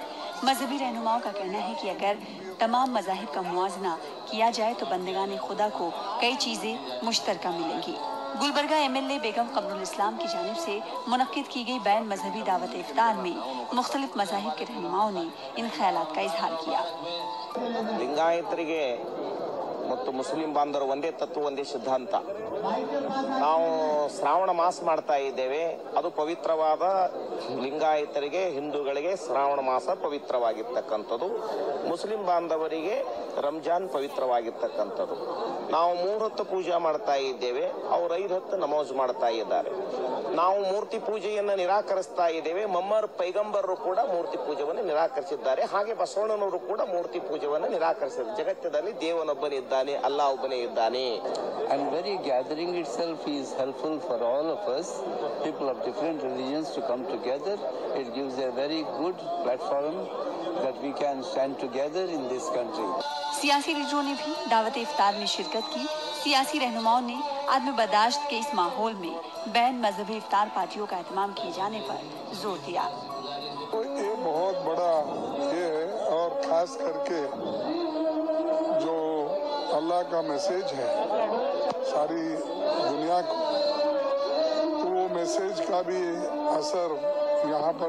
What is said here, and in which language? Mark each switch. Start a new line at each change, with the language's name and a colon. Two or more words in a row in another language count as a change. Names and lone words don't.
Urdu: مذہبی رہنماؤں کا کہنا ہے کہ اگر تمام مذاہب کا موازنہ کیا جائے تو بندگان خدا کو کئی چیزیں مشترکہ ملیں گی. گلبرگہ MLA بیگم قمر الاسلام کی جانب سے منعقد کی گئی بین مذہبی دعوت افطار میں مختلف مذاہب کے رہنماؤں نے ان خیالات کا اظہار کیا.
Kannada: लिंगायतरिगे ಮತ್ತು ಮುಸ್ಲಿಂ ಬಾಂಧವರು ಒಂದೇ ತತ್ವ, ಒಂದೇ ಸಿದ್ಧಾಂತ. ನಾವು ಶ್ರಾವಣ ಮಾಸ ಮಾಡ್ತಾ ಇದ್ದೇವೆ. ಅದು ಪವಿತ್ರವಾದ ಲಿಂಗಾಯತರಿಗೆ, ಹಿಂದೂಗಳಿಗೆ ಶ್ರಾವಣ ಮಾಸ ಪವಿತ್ರವಾಗಿರ್ತಕ್ಕಂಥದ್ದು. ಮುಸ್ಲಿಂ ಬಾಂಧವರಿಗೆ ರಂಜಾನ್ ಪವಿತ್ರವಾಗಿರ್ತಕ್ಕಂಥದ್ದು. ನಾವು 3 ಹೊತ್ತು ಪೂಜೆ ಮಾಡ್ತಾ ಇದ್ದೇವೆ, ಅವರು 5 ಹೊತ್ತು ನಮಾಜ್ ಮಾಡ್ತಾ ಇದ್ದಾರೆ. ನಾವು ಮೂರ್ತಿ ಪೂಜೆಯನ್ನು ನಿರಾಕರಿಸ್ತಾ ಇದ್ದೇವೆ. ಮೊಹಮ್ಮದ್ ಪೈಗಂಬರರು ಕೂಡ ಮೂರ್ತಿ ಪೂಜೆಯನ್ನು ನಿರಾಕರಿಸಿದ್ದಾರೆ. ಹಾಗೆ ಬಸವಣ್ಣನವರು ಕೂಡ ಮೂರ್ತಿ ಪೂಜೆಯನ್ನು ನಿರಾಕರಿಸಿದ್ದಾರೆ. ಜಗತ್ತದಲ್ಲಿ ದೇವನೊಬ್ಬನಿದ್ದಾನೆ, Allah ಒಬ್ಬನೇ ಇದ್ದಾನೆ.
English: And very gathering itself is helpful for all of us, people of different religions, to come together. It gives a very good platform that we can stand together in this country.
Urdu: سیاسی لیڈروں نے بھی دعوت افطار میں شرکت کی۔ سیاسی رہنماؤں نے عدم برداشت کے اس ماحول میں بین مذہبی افطار پارٹیوں کا اہتمام کیے جانے پر زور دیا. تو یہ بہت بڑا یہ ہے، اور خاص کر کے جو اللہ کا میسج ہے ساری دنیا کو، تو وہ میسج کا بھی اثر یہاں پر